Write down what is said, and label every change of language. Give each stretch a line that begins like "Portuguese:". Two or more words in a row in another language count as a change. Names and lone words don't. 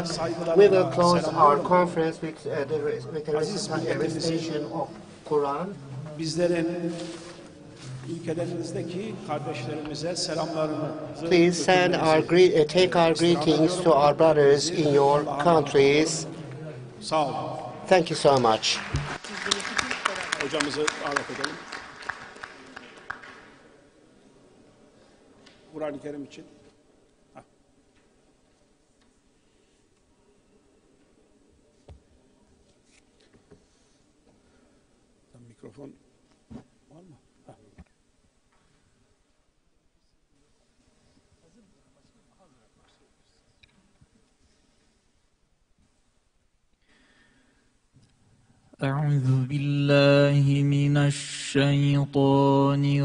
English: We will close our conference with the recitation of Quran. Please send take our greetings to our brothers in your countries. Thank you so much.
Turkish: Hocamızı davet edelim. Kur'an-ı Kerim için. Mikrofon var mı?
Arabic: أعوذ بالله من الشيطان